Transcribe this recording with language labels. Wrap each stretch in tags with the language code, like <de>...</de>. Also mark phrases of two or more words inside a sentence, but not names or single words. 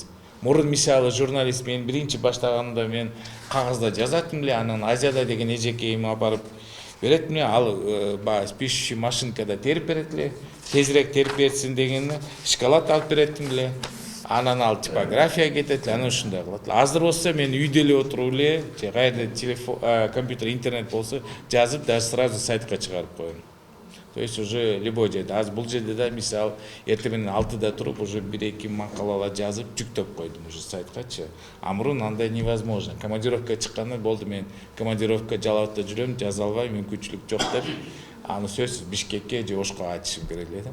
<ky>Мурун мисалы журналист мен биринчи баштаганымда мен кагазда жазатым эле, анан Азияда деген эжекейиме апарып берет мне, ал пишущий машинкада терип берет эле, тезирээк терип берсин дегени шоколад алып беретим эле. Анан ал типография кетет эле, анан ушундай кылат. Азыр болсо мен үйдө эле отуруп эле, же кайерде телефон, компьютер, интернет болсо жазып,</ky> <ru>даже сразу</ru> <ky>сайтка чыгарып коем.</ky> <ru>То есть уже любой жерде.</ru> <ky>Аз бул жерде да мисал эртең менен 6-да туруп уже 1-2 макалалар жазып жүктөп койдум уже сайткачы. А мурун андай невозможно. Командировка чыкканда болду, мен командировка Жалалатта жүрөм, жаза албайм, мүмкүнчүлүк жок деп. Аны сөзсүз Бишкекке же Ошко айтышым керек эле.</ky>